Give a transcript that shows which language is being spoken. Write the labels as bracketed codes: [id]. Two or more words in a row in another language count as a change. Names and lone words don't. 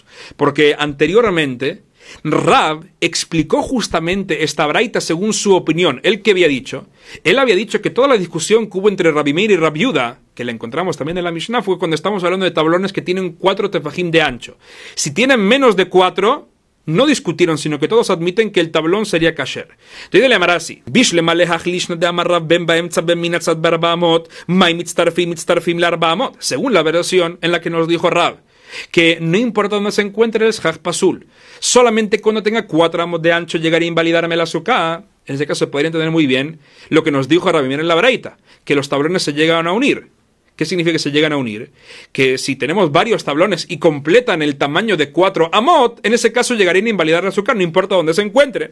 [es] Porque anteriormente Rab explicó justamente esta braita según su opinión. Él que había dicho, él había dicho que toda la discusión que hubo entre Rabbi Meir y Rabbi Yehuda, que la encontramos también en la Mishnah, fue cuando estamos hablando de tablones que tienen 4 tefajim de ancho. Si tienen menos de 4, no discutieron, sino que todos admiten que el tablón sería kasher. Entonces le llamará así: [arc] בשלמא להך לישנא דאמר רב בין באמצע בין מן הצד בארבע אמות, מאי מצטרפים לארבע אמות. [es] Según la versión en la que nos dijo Rab, que no importa dónde se encuentre el [he] סכך פסול, [es] solamente cuando tenga 4 amos de ancho llegaría a invalidarme la suká. En ese caso se podría entender muy bien lo que nos dijo Rabbi Meir en la braita, que los tablones se llegan a unir. ¿Qué significa que se llegan a unir? Que si tenemos varios tablones y completan el tamaño de 4 amot, en ese caso llegarían a invalidar la suká, no importa dónde se encuentre.